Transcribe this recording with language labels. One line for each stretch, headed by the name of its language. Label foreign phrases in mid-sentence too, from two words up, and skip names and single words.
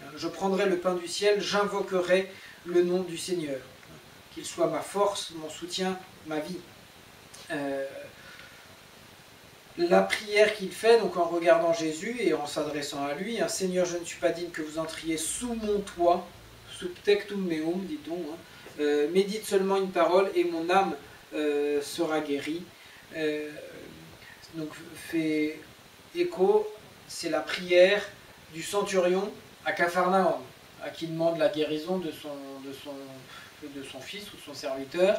French: Je prendrai le pain du ciel, j'invoquerai le nom du Seigneur, qu'il soit ma force, mon soutien, ma vie. La prière qu'il fait, donc en regardant Jésus et en s'adressant à lui, « Seigneur, je ne suis pas digne que vous entriez sous mon toit,
Latin: sub tectum meum,
French: dit-on, médite seulement une parole et mon âme sera guérie. » donc, fait écho, c'est la prière du centurion à Capharnaüm, à qui demande la guérison de son fils ou de son serviteur.